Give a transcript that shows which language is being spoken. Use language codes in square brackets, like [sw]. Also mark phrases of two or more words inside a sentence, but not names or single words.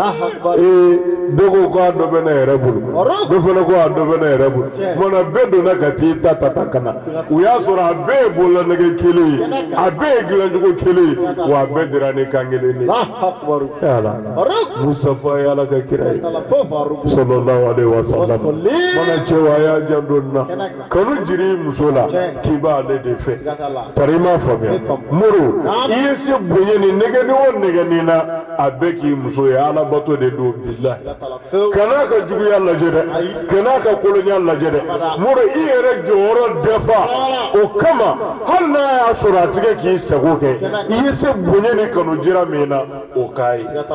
[bm] ye dɔ ko k'a dɔ bɛ ne yɛrɛ bolo dɔ fana ko a dɔ bɛ ne yɛrɛ bolo kumana bɛɛ donna ka t'i ta ka na u y'a sɔrɔ a bɛɛ ye bololanɛgɛ kelen ye a bɛɛ ye dilancogo kelen ye wa a bɛɛ dira ni kan kelen de yala Mustafa ya Ala ka kira ye [ar] صلى الله عليه وسلم [bm] mana cɛw a y'a janto nin na kanu jiri muso la k'i b'ale de fɛ tari i m'a faamuya muru i ye se bonya ni nɛgɛni o nɛgɛni na a bɛɛ k'i muso ye Ala bato de don bilahi kan'a ka juguya lajɛ dɛ kan'a ka kolonya lajɛ dɛ muru i yɛrɛ jɔyɔrɔ dafa o kama hali n'a y'a sɔrɔ a tigɛ k'i sago kɛ i ye se bonya ni kanu jira min na o k'a ye